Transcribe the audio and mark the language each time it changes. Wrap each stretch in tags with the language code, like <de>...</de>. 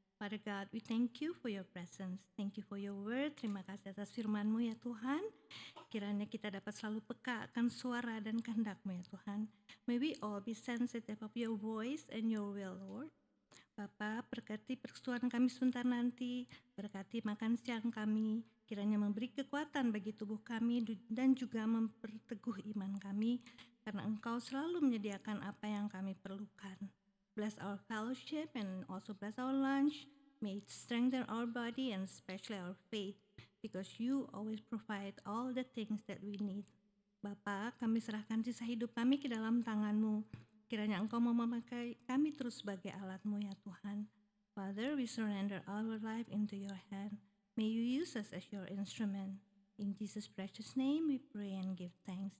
<en>Father God, we thank you for your presence. Thank you for your word.</en> <id>Terima kasih atas firman-Mu ya Tuhan. Kiranya kita dapat selalu peka akan suara dan kehendak-Mu ya Tuhan.</id> <en>May we all be sensitive of your voice and your will, Lord.</en> <id>Bapak, berkati persekutuan kami sebentar nanti, berkati makan siang kami, kiranya memberi kekuatan bagi tubuh kami dan juga memperteguh iman kami, karena Engkau selalu menyediakan apa yang kami perlukan.</id> <en>Bless our fellowship and also bless our lunch. May it strengthen our body and especially our faith, because you always provide all the things that we need.</en> <id>Bapak, kami serahkan sisa hidup kami ke dalam tangan-Mu. Kiranya Engkau mau memakai kami terus sebagai alat-Mu ya Tuhan.</id> <en>Father, we surrender our life into your hand. May you use us as your instrument. In Jesus' precious name we pray and give thanks.</en>